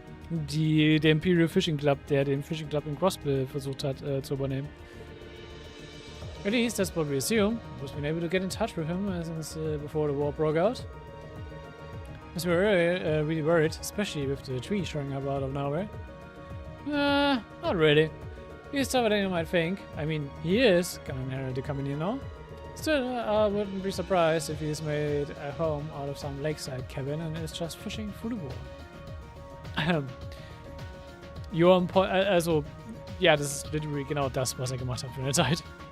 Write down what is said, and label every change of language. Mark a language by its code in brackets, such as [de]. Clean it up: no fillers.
[de] Der Imperial Fishing Club, der den Fishing Club in Grossville versucht hat zu übernehmen. [en] At least that's what we assume. We've been able to get in touch with him since before the war broke out. Because we were really worried, especially with the tree showing up out of nowhere. Not really. He's tougher than you might think. I mean, he is gonna inherit the company, you know? Still, I wouldn't be surprised if he's made a home out of some lakeside cabin and is just fishing through the war. You're on point. [de] Also, ja, das ist literally genau das, was gemacht hat für eine Zeit.